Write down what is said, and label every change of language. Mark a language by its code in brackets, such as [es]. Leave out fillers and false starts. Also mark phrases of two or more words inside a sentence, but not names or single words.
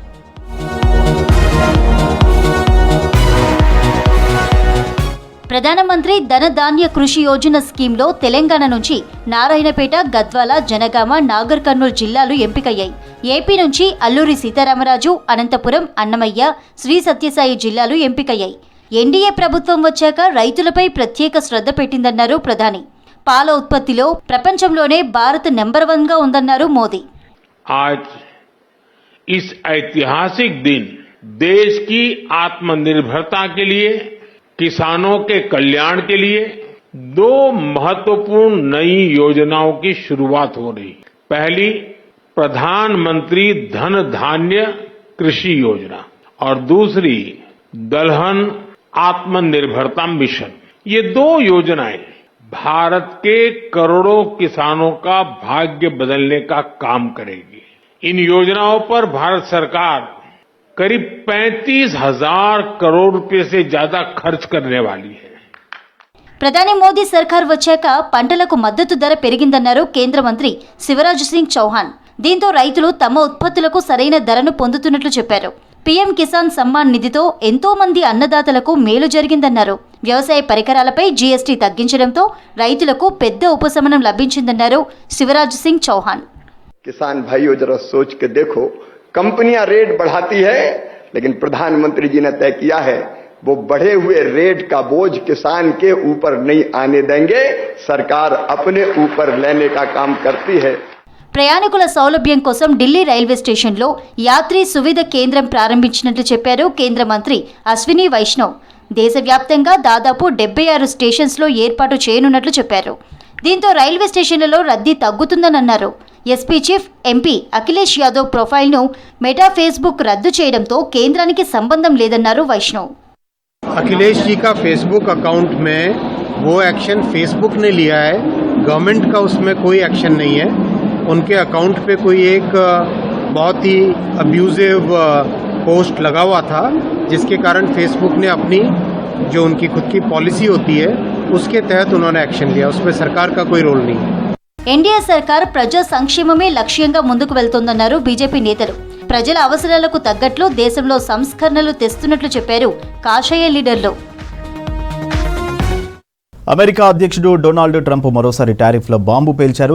[te] ప్రధానమంత్రి ధనధాన్య కృషి యోజన స్కీమ్లో తెలంగాణ నుంచి నారాయణపేట, గద్వాల, జనగామ, నాగర్ కర్నూలు జిల్లాలు ఎంపికయ్యాయి. ఏపీ నుంచి అల్లూరి సీతారామరాజు, అనంతపురం, అన్నమయ్య, శ్రీ సత్యసాయి జిల్లాలు ఎంపికయ్యాయి. ఎన్డీఏ ప్రభుత్వం వచ్చాక రైతులపై ప్రత్యేక శ్రద్ధ పెట్టిందన్నారు ప్రధాని. పాల ఉత్పత్తిలో ప్రపంచంలోనే భారత్ నెంబర్ 1గా ఉందన్నారు మోదీ. [hi] आज इस ऐतिहासिक दिन देश की आत्मनिर्भरता के लिए, किसानों के कल्याण के लिए 2 महत्वपूर्ण नई योजनाओं की शुरुआत हो रही. पहली प्रधानमंत्री धन धान्य कृषि योजना और दूसरी दलहन आत्मनिर्भरता मिशन. ये 2 योजनाएं भारत के करोड़ों किसानों का भाग्य बदलने का काम करेगी. इन योजनाओं पर भारत सरकार करीब 35,000 करोड़ रुपए से ज्यादा खर्च करने वाली है. [te] ప్రధాని మోదీ సర్కార్ వచ్చాక పంటలకు మద్దతు ధర పెరిగిందన్నారు కేంద్ర మంత్రి శివరాజ్ సింగ్ చౌహాన్. దీంతో రైతులు తమ ఉత్పత్తులకు సరైన ధరను పొందుతున్నట్లు చెప్పారు. పీఎం కిసాన్ సమ్మాన్ నిధితో ఎంతో మంది అన్నదాతలకు మేలు జరిగిందన్నారు. వ్యవసాయ పరికరాలపై జీఎస్టీ తగ్గించడంతో రైతులకు పెద్ద ఉపశమనం లభించిందన్నారు శివరాజ్ సింగ్ చౌహాన్. [hi] किसान भाइयों जरा सोच के देखो, कंपनियां रेट बढ़ाती है लेकिन प्रधानमंत्री जी ने तय किया है वो बढ़े हुए रेट का बोझ किसान के ऊपर नहीं आने देंगे. सरकार अपने ऊपर लेने का काम करती है. [te] ప్రయాణికుల సౌలభ్యం కోసం ఢిల్లీ రైల్వే స్టేషన్లో యాత్రి సువిధ కేంద్రం ప్రారంభించినట్లు చెప్పారు కేంద్ర మంత్రి అశ్విని వైష్ణవ్. దేశవ్యాప్తంగా దాదాపు 76 స్టేషన్స్లో ఏర్పాటు చేయనున్నట్లు చెప్పారు. దీంతో రైల్వే స్టేషన్లలో రద్దీ తగ్గుతుందని అన్నారు. ఎస్పీ చీఫ్ ఎంపీ అఖిలేష్ యాదవ్ ప్రొఫైల్ను మెటా ఫేస్బుక్ రద్దు చేయడంతో కేంద్రానికి సంబంధం లేదన్నారు వైష్ణవ్. [hi] अखिलेश जी का फेसबुक अकाउंट में वो एक्शन फेसबुक ने लिया है, गवर्नमेंट का उसमें कोई एक्शन नहीं है. उनके अकाउंट पे कोई एक बहुत ही [en] abusive post [hi] लगा हुआ था जिसके कारण फेसबुक ने अपनी जो उनकी खुद की पॉलिसी होती है उसके तहत उन्होंने एक्शन लिया. उसमें सरकार का कोई रोल नहीं है. [te] ఎన్డీఏ సర్కార్ ప్రజా సంక్షేమమే లక్ష్యంగా ముందుకు వెళ్తోందన్నారు బీజేపీ నేతలు. ప్రజల అవసరాలకు తగ్గట్లు దేశంలో సంస్కరణలు తెస్తున్నట్లు చెప్పారు కాషాయ లీడర్లు. అమెరికా అధ్యక్షుడు డొనాల్డ్ ట్రంప్ మరోసారి టారిఫ్ల బాంబు పేల్చారు.